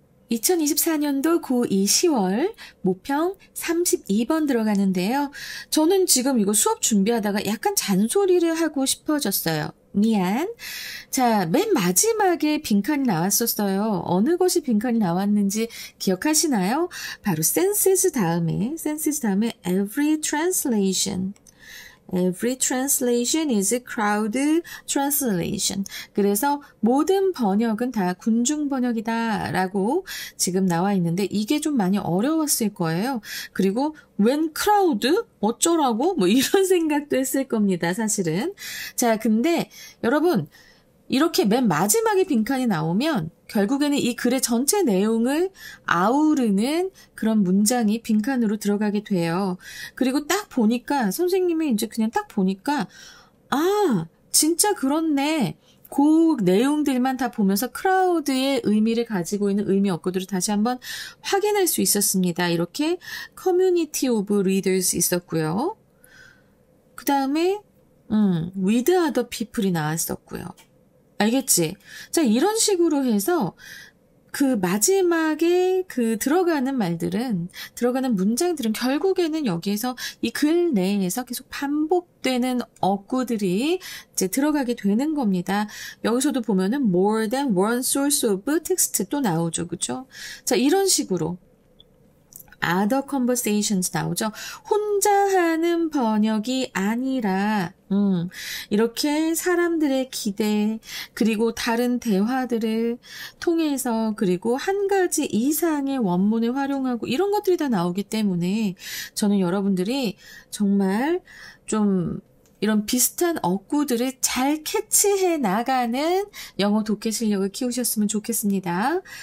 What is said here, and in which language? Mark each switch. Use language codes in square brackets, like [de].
[ko] 2024년도 고2 10월 모평 32번 들어가는데요. 저는 지금 이거 수업 준비하다가 약간 잔소리를 하고 싶어졌어요. 미안. 자, 맨 마지막에 빈칸이 나왔었어요. 어느 것이 빈칸이 나왔는지 기억하시나요? 바로 [en] senses [ko] 다음에 [en] every translation. Every translation is a crowd translation. [ko] 그래서 모든 번역은 다 군중 번역이다 라고 지금 나와 있는데 이게 좀 많이 어려웠을 거예요. 그리고 [en] when crowd? [ko] 어쩌라고? 뭐 이런 생각도 했을 겁니다, 사실은. 자, 근데 여러분 이렇게 맨 마지막에 빈칸이 나오면 결국에는 이 글의 전체 내용을 아우르는 그런 문장이 빈칸으로 들어가게 돼요. 그리고 딱 보니까 선생님이 이제 그냥 딱 보니까 아, 진짜 그렇네. 그 내용들만 다 보면서 크라우드의 의미를 가지고 있는 의미 어구들을 다시 한번 확인할 수 있었습니다. 이렇게 [en] community of readers [ko] 있었고요. 그 다음에 [en] with other people [ko] 이 나왔었고요. 알겠지? 자, 이런 식으로 해서 그 마지막에 그 들어가는 문장들은 결국에는 여기에서 이 글 내에서 계속 반복되는 어구들이 이제 들어가게 되는 겁니다. 여기서도 보면은 [en] more than one source of text [ko] 또 나오죠. 그죠? 자, 이런 식으로 [en] other conversations [ko] 나오죠. 혼자 하는 번역이 아니라 이렇게 사람들의 기대 그리고 다른 대화들을 통해서 그리고 한 가지 이상의 원문을 활용하고 이런 것들이 다 나오기 때문에 저는 여러분들이 정말 좀 이런 비슷한 어구들을 잘 캐치해 나가는 영어 독해 실력을 키우셨으면 좋겠습니다.